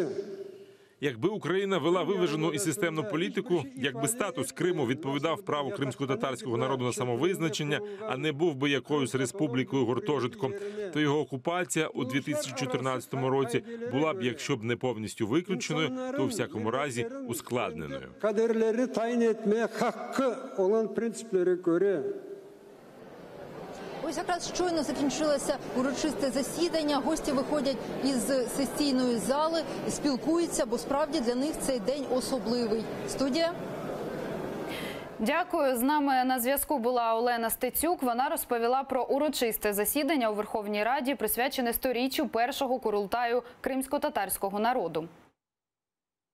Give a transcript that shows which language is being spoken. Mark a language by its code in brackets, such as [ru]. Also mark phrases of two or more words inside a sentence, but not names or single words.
[uk] Якби Україна вела виважену і системну політику, якби статус Криму відповідав праву кримськотатарського народу на самовизначення, а не був би якоюсь республікою-гуртожитком, то його окупація у 2014 році була б, якщо б не повністю виключеною, то у всякому разі ускладненою. [crh] Kaderleri tayin etmeye hakkı olan prensiplere göre [uk] Ось якраз щойно закінчилося урочисте засідання. Гості виходять із сесійної зали, спілкуються, бо справді для них цей день особливий. Студія? Дякую. З нами на зв'язку була Олена Стецюк. Вона розповіла про урочисте засідання у Верховній Раді, присвячене сторіччю першого Курултаю кримськотатарського народу.